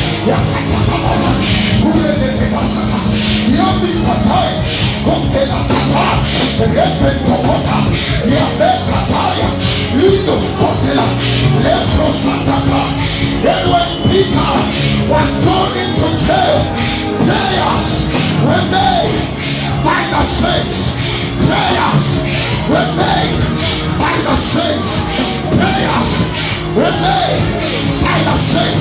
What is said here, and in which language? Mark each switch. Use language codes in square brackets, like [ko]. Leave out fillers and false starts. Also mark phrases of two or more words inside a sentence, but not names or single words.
[en] Yami Katai, Kokela Kata, Repen Kokota, Yabe Kataya, Lindos Kotela, Lepro Sataka. Then when Peter was thrown into jail, prayers were made by the saints. Prayers were made by the saints. Prayers were made by the saints.